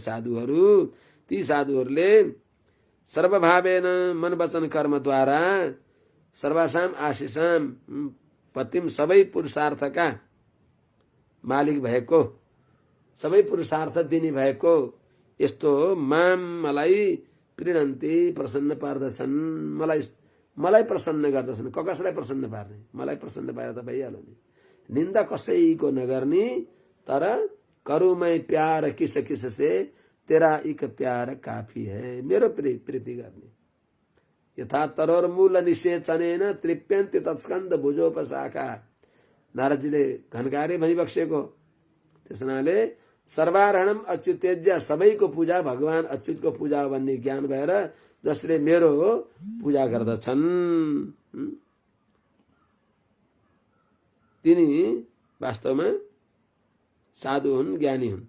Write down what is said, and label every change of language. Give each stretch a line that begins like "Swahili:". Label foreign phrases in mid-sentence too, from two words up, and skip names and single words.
Nepali: साधुहरू, ती साधुहरूले सर्वभावेन मन वचन कर्मद्वारा
Sanskrit: सर्वासाम आशिषाम पतिम,
Nepali: सबै पुरुषार्थका मालिक भएको, सबै पुरुषार्थ दिने भएको यस्तो माम, मलाई प्रीणन्ति प्रसन्न पार्दछन्, मलाई प्रसन्न गर्दछन्। कसलाई प्रसन्न पार्ने, मलाई प्रसन्न पारे त भइहाल्यो नि। निन्दा कसैको नगर्ने, तर
Hindi: करू मैं प्यार किस किस से तेरा एक प्यार काफी है,
Nepali: मेरो प्रीति गर्ने।
Sanskrit: यथा तरोर मूल निषेचनेन तृप्यन्ति तत्स्कन्द भुजोपशाखा।
Nepali: नारदजीले घनकारे भनिबक्सेको। त्यस हुनाले
Sanskrit: सर्वारहणम अच्युतेज्य,
Nepali: सबैको पूजा भगवान अच्युतको पूजा भन्ने ज्ञान भएर जसले मेरो पूजा गर्दछन् तिनी वास्तवमा साधु हुन्, ज्ञानी हुन्।